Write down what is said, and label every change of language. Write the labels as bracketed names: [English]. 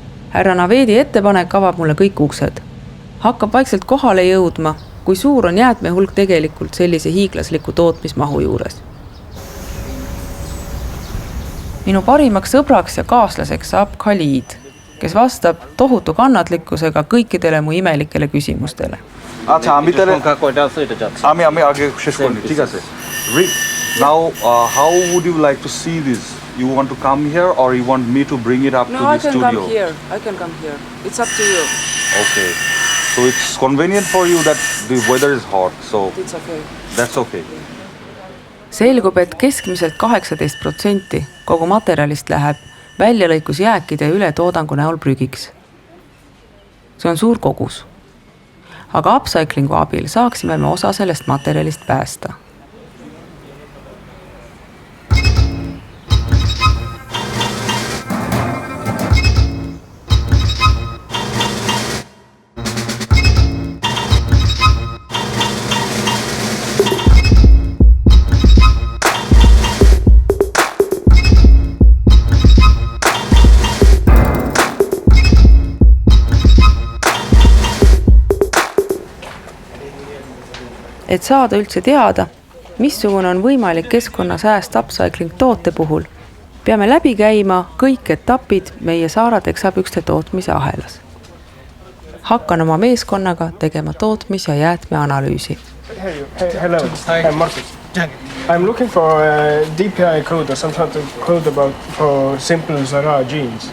[Estonian] Härra Naveedi ettepanek avab mulle kõik uksed. Hakkab vaikselt kohale jõudma, kui suur on jäätme hulk tegelikult sellise hiiglasliku tootmismahu juures. Minu parimaks sõbraks ja kaaslaseks saab Khalid, kes vastab tohutu kannatlikkusega kõikidele mu imelikele küsimustele. [Bangla] আচ্ছা আমি তাহলে আমি আগে শেষ করি ঠিক আছে [English] Reet, now how would you like to see this? You want to come here or you want me to bring it up to the studio? I can come here. It's up to you. Okay. So it's convenient for you that the weather is hot. So It's okay. that's okay. [Estonian] Selgub, et keskmiselt 18% kogu materjalist läheb väljalõikusjääkide ja ületoodangu näol prügiks. See on suur kogus. Aga upcyclingu abil saaksime me osa sellest materjalist päästa. Et saada üldse teada, missugune on võimalik keskkonnasääst upcycling toote puhul, peame läbi käima kõik etapid meie Zara teksapükste tootmise ahelas. Hakkan oma meeskonnaga tegema tootmis- ja jäätmeanalüüsi. [English] Hello, I'm Markus. I'm looking for a DPI code or some sort of code about for simple Zara jeans.